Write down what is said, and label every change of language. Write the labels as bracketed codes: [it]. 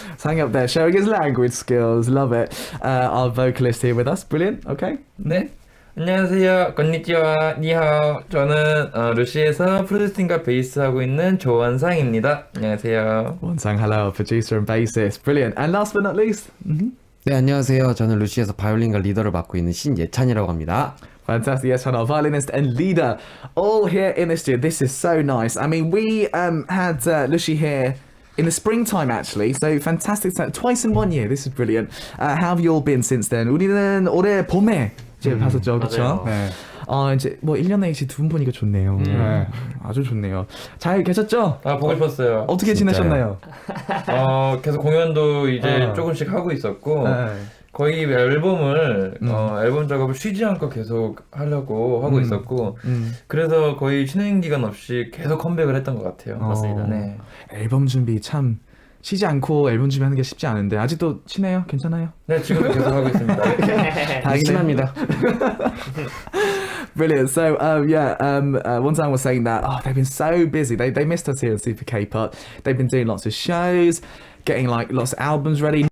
[en] 상엽 there, showing his language skills. Love it. Our vocalist here with us. Brilliant. Okay. [ko] 네, 안녕하세요. 건니치와 니하오. 저는 루시에서 프로듀싱과 베이스 하고 있는 조원상입니다. 안녕하세요. 원상, hello, producer and bassist. Brilliant. And last but not least. 네, 안녕하세요. 저는 루시에서 바이올린과 리더를 맡고 있는 신예찬이라고 합니다. [en] Fantastic, yes, our violinist and leader, all here in the studio. This is so nice. I mean, we had Lucy here in the springtime, actually. So fantastic, twice in 1 year. This is brilliant. How have you all been since then? [ko] 우리는 올해 봄에 이제 봤었죠, 그렇죠? 네. 이제 뭐 1년에 이제 두 분 보니까 좋네요. 네. 아주 좋네요. 잘 계셨죠? 보고 싶었어요. 어떻게 지내셨나요? 계속 공연도 이제 조금씩 하고 있었고 거의 앨범을 앨범 작업을 쉬지 않고 계속 하려고 하고 있었고 그래서 거의 쉬는 기간 없이 계속 컴백을 했던 것 같아요. 맞습니다. 네. 앨범 준비 참 쉬지 않고 앨범 준비하는 게 쉽지 않은데 아직도 쉬네요? 괜찮아요? 네, 지금도 계속 하고 있습니다. 신납니다. [en] Brilliant. So, Wonsan was saying that they've been so busy. They missed us here in Super K-pop. They've been doing lots of shows, getting like lots of albums ready.